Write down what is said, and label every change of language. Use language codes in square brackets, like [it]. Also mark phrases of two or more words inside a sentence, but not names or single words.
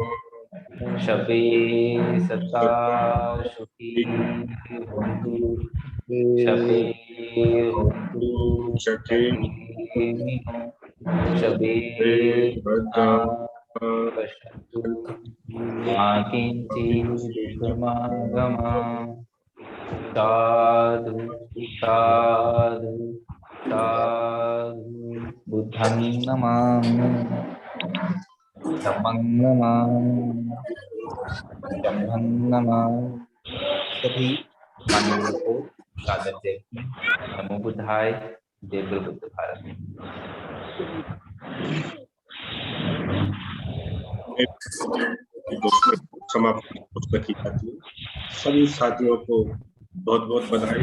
[pi] शब्बे सत्ता सुखी भवन्तु, शब्बे भवन्तु सुखिनः, शब्बे पश्यन्तु मा किञ्चित् दुःखमागमः। साधु साधु साधु। बुद्धं नमामि, धम्मं नमामि, संघं नमामि। [hi] सभी मानवों को सादर जय हिंद। [sa] नमो बुद्धाय। [hi] जय गुरु बुद्ध भारत। समाप्त की जाती है। सभी साथियों को बहुत बहुत बधाई।